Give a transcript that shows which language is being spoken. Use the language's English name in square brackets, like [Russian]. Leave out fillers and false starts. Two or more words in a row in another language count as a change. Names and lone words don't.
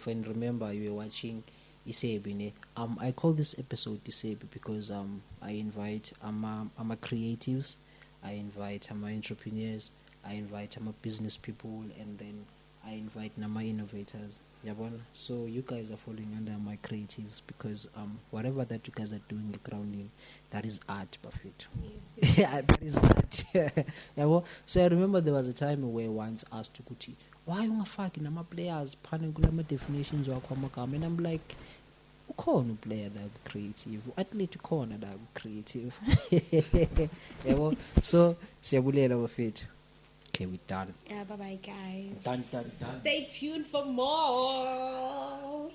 [English] And remember, you were watching Isebi. I call this episode Isebi because I invite I'm a creatives, I invite I'm entrepreneurs, I invite I'm business people, and then I invite my innovators. [Xhosa] Yabona. [English] So you guys are falling under my creatives because whatever that you guys are doing the grounding, that is art, Buffett. Yeah, that is art. Yabo. So I remember there was a time where once asked Kuti, why [Xhosa] ungafaki nama-players phana kulama-definitions wakho amagama? [English] And I'm like, [Xhosa] ukhona uplayer [English] that creative, [Xhosa] u-athlete ukhona [English] that creative. [Xhosa] Yabo, so siyabulela bafethu. [English] Okay, we're done. Yeah, bye bye guys. Done. Stay tuned for more.